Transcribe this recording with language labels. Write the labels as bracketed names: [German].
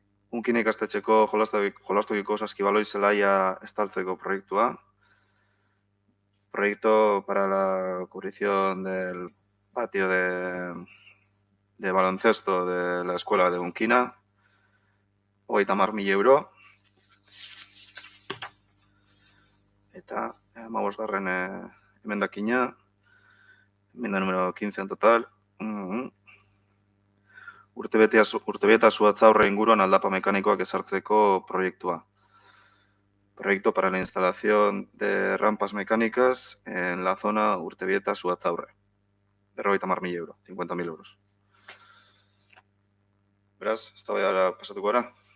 [Basque] Unkin ikastetxeko jolastokiko saskibaloi zelaia estaltzeko proiektua. [Spanish] Proyecto para la cubrición del patio de baloncesto de la escuela de Unkina, 50.000 euro. [Basque] Eta 15. Emendakina, [Spanish] enmienda número 15 en total. [Basque] Urtebetea Zuatzaurre inguruan aldapa mekanikoak ezartzeko proiektua. [Spanish] Proyecto para la instalación de rampas mecánicas en la zona Urtebieta Zuatzaurre. [Basque] 50.000 euro, [Spanish] 50.000 euros. [Basque] Beraz, eztabaidara pasatuko gara.